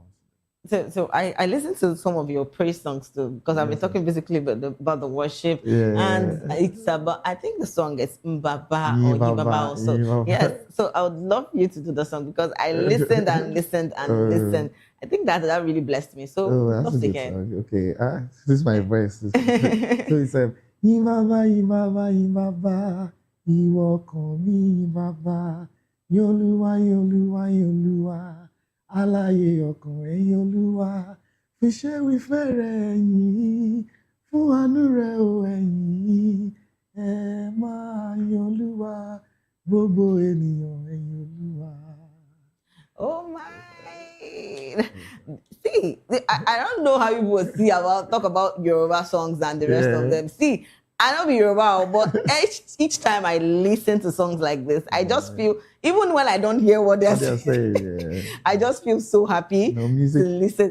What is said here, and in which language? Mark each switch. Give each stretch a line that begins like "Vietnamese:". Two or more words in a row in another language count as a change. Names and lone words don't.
English: So I listened to some of your praise songs too, because I've been talking basically about the worship, and it's about, I think the song is Mbaba or Yibaba also. Yes, so I would love you to do the song, because I listened and listened and listened. I think that really blessed me. So that's a good song. Okay, this is my voice. So it's
Yoruba: Yibaba, Yibaba, Yibaba, Iwo komi Yibaba, Yoluwa, Yoluwa, Yoluwa. Aláyé ọkàn ẹ̀yin Olúwa, fi ṣe wífẹ́ rẹ̀ ẹ̀yin, fún àánú rẹ̀ o ẹ̀yin, ẹ máa yin Olúwa, gbogbo ènìyàn ẹ̀yin Olúwa.
English: Oh my! See, I don't know how you would talk about Yoruba songs and the rest of them. See, I don't be Yoruba, but each time I listen to songs like this, I just feel, even when I don't hear what they're saying, I just feel so happy to listen.